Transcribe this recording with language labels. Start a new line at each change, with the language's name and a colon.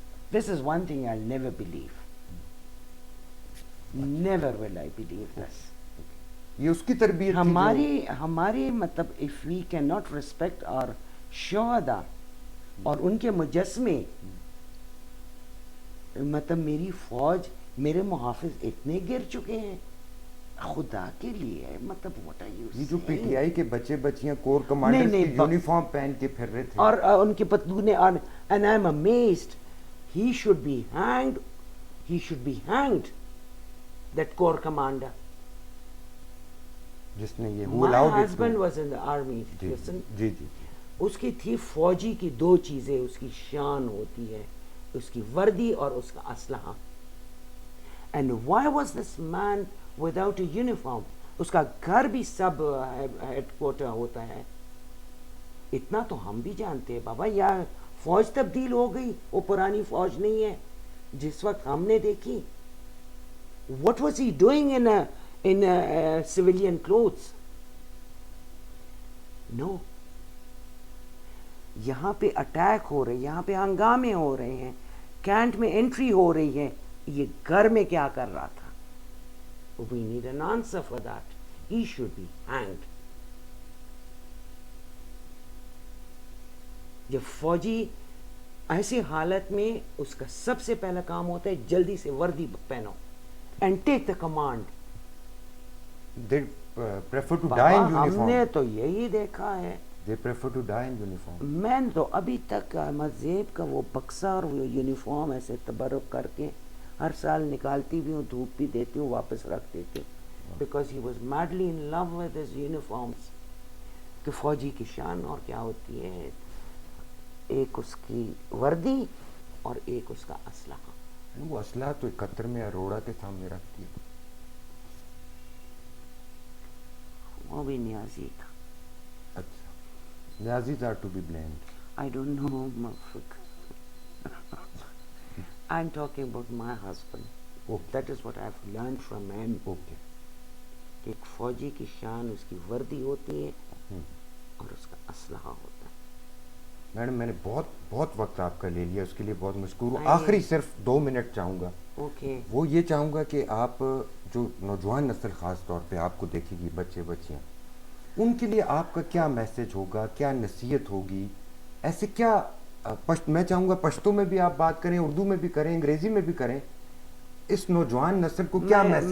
English: This is one thing I'll never believe. Never will I believe this.
Urdu: یہ اس کی تربیت ہماری مطلب
English: if we cannot respect our
Urdu: شہداء اور ان کے مجسمے، مطلب میری فوج میرے محافظ اتنے گر چکے ہیں خدا کے لیے.
English: مطلب what are you saying؟
Urdu: یہ جو پی ٹی آئی کے بچے بچیاں کور کمانڈر کی یونیفارم پہن کے پھر رہے تھے اور ان کے پتلونے.
English: and I'm amazed. He should be hanged. He should be hanged. That corps commander.
Urdu: جس نے یہ
English: My husband was in the army. Listen.
Urdu: جی جی. اس کی تھی فوجی کی 2 چیزیں اس کی شان ہوتی ہے، اس کی وردی اور اس کا اسلحہ.
English: And why was this man without a uniform?
Urdu: اس کا گھر بھی سب ہیڈ کوارٹر ہوتا ہے. اتنا تو ہم بھی جانتے ہیں بابا. یا فوج تبدیل ہو گئی، وہ پرانی فوج نہیں ہے جس وقت ہم نے دیکھی.
English: What was he doing in civilian clothes? No.
Urdu: یہاں پہ اٹیک ہو رہے، یہاں پہ ہنگامے ہو رہے ہیں، کینٹ میں انٹری ہو رہی ہے. یہ گھر میں کیا کر رہا تھا؟
English: We need an answer for that. He should be hanged.
Urdu: جب فوجی ایسی حالت میں اس کا سب سے پہلا کام ہوتا ہے جلدی سے وردی پہنو
English: and take the command. They prefer to die in uniform.
Urdu: ہم نے تو یہی دیکھا ہے.
English: They prefer to die in uniform.
Urdu: میں تو ابھی تک مذہب کا وہ بکسہ اور وہ یونیفارم ایسے تبرک کر کے ہر سال نکالتی بھی ہوں، دھوپ بھی دیتی ہوں، واپس رکھ دیتی ہوں.
English: Because he was madly in love with his uniforms.
Urdu: کہ فوجی کی شان اور کیا ہوتی ہے، ایک اس کی وردی اور ایک اس کا اسلحہ. وہ اسلحہ تو 71 میں اروڑا کے سامنے رکھتی ہے. وہ بھی نیازی تھا. اچھا.
English: Niazis are to be blamed. I don't know. I'm talking about my husband. Okay. That is what I've learned from him. Okay.
Urdu: کہ ایک فوجی کی شان اس کی وردی ہوتی ہے اور اس کا اسلحہ ہوتا ہے. میڈم میں نے بہت بہت وقت آپ کا لے لیا, اس کے لیے بہت مشکور ہوں. آئیے. آخری صرف 2 منٹ چاہوں گا, اوکے. وہ یہ چاہوں گا کہ آپ جو نوجوان نسل خاص طور پہ آپ کو دیکھے گی, بچے بچیاں, ان کے لیے آپ کا کیا میسج ہوگا, کیا نصیحت ہوگی, ایسے کیا میں چاہوں گا پشتو میں بھی آپ بات کریں, اردو میں بھی کریں, انگریزی میں بھی کریں, اس نوجوان نسل کو کیا میسج